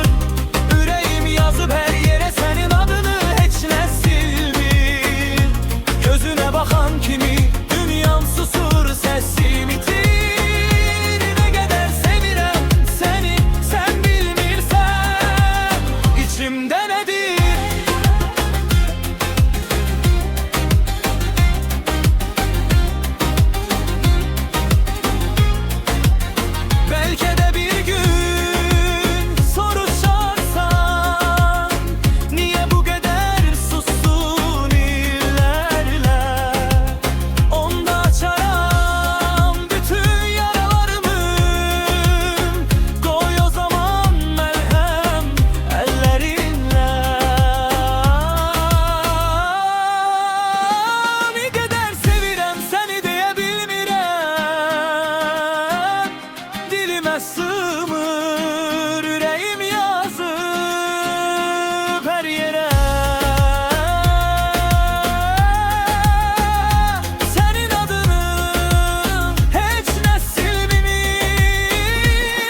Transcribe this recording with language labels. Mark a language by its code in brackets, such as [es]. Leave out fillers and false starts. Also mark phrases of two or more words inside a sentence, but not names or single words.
[az] Ürəyim yazıb hər yerə sənin adını, heç nə silmir. Gözünə baxan kimi dünyam susur, səsim itir. [tr] Ne kadar [az] sevirəm səni, sən bilmirsən içimdə nədir. [tr] Belki de bir gün soruşarsan, niye bu kadar sustun illerle? [az] Onda açaram bütün yaralarımı, [tr] koy o zaman merhem ellerinle. Ne kadar [az] sevirəm səni deyə bilmirəm, dilimə sığmır. Ürəyim yazıb hər yerə sənin adını, heç nə silmir.